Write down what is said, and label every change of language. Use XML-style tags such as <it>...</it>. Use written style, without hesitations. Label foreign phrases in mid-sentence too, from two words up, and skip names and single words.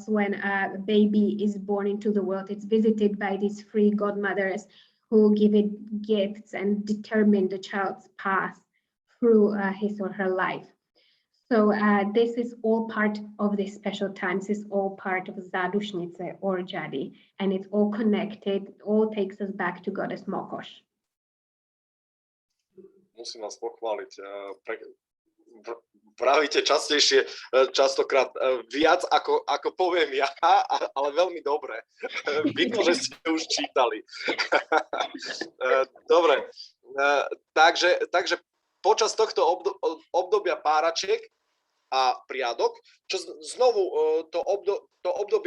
<en>When a baby is born into the world, it's visited by these three godmothers who give it gifts and determine the child's path through his or her life. So this is all part of this special time. This is all part of Zadushnice or Jadi, and it's all connected. It all takes us back to goddess Mokosh.</en> <sk>Musím vás pochváliť. Pravíte častokrát viac, ako poviem ja, ale veľmi dobre. Vidno, že ste už čítali. Dobre, takže počas tohto obdobia páračiek a priadok, čo znovu to obdobie</sk>